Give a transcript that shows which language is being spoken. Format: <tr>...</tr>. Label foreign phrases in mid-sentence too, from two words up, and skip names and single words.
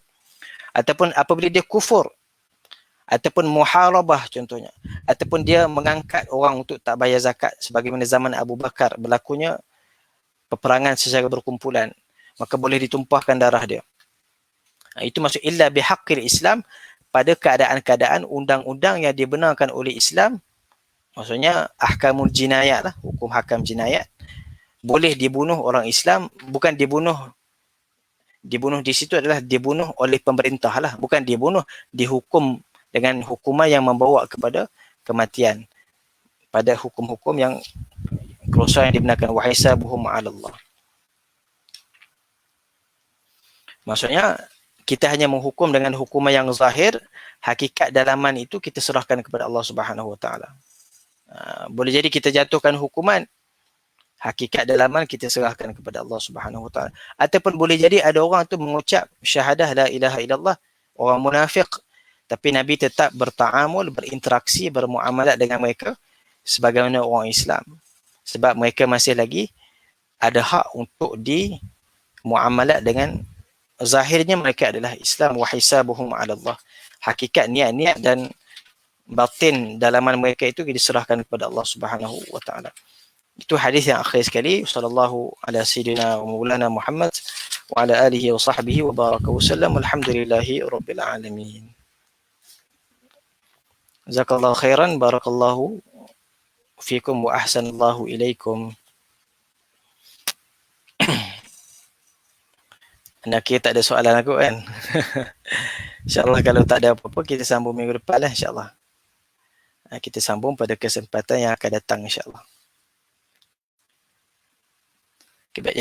<ms>Ataupun apabila dia kufur, ataupun muharabah contohnya, ataupun dia mengangkat orang untuk tak bayar zakat, sebagaimana zaman Abu Bakar berlakunya peperangan secara berkumpulan, maka boleh ditumpahkan darah dia. Itu maksud</ms> <ar>إلا بحق الإسلام,</ar> <ms>pada keadaan-keadaan undang-undang yang dibenarkan oleh Islam, maksudnya</ms> <ar>أحكام الجنايات</ar> <ms>lah, hukum hakam jinayat, boleh dibunuh orang Islam, bukan dibunuh di situ adalah dibunuh oleh pemerintah lah, bukan dibunuh, dihukum dengan hukuman yang membawa kepada kematian pada hukum-hukum yang kerosahan yang dibenarkan,</ms> <ar>وحسابهم على الله.</ar> <ms>Maksudnya kita hanya menghukum dengan hukuman yang zahir, hakikat dalaman itu kita serahkan kepada Allah</ms> <ar>سبحانه وتعالى.</ar> <ms>Boleh jadi kita jatuhkan hukuman, hakikat dalaman kita serahkan kepada Allah</ms> <ar>سبحانه وتعالى.</ar> <ms>Ataupun boleh jadi ada orang tu mengucap syahadah</ms> <ar>لا إله إلا الله,</ar> <ms>orang munafik, tapi Nabi tetap berta'amul, berinteraksi, bermuamalat dengan mereka sebagaimana orang Islam. Sebab mereka masih lagi ada hak untuk dimuamalat dengan, zahirnya mereka adalah Islam,</ms> <ar>وحسابهم على الله.</ar> <ms>Hakikat niat-niat dan batin dalaman mereka itu diserahkan kepada Allah</ms> <ar>سبحانه وتعالى.</ar> <ms>Itu hadis yang akhir sekali.</ms> <ar>صلى الله على سيدنا ومولانا محمد وعلى آله وصحبه وبارك وسلم. الحمد لله رب العالمين. جزاك الله خيرا، بارك الله فيكم وأحسن الله إليكم.</ar> <ms>Nak kira tak ada soalan aku kan? InsyaAllah kalau tak ada apa-apa, kita sambung minggu depan lah insyaAllah. Kita sambung pada kesempatan yang akan datang insyaAllah. Okay, baik.</ms>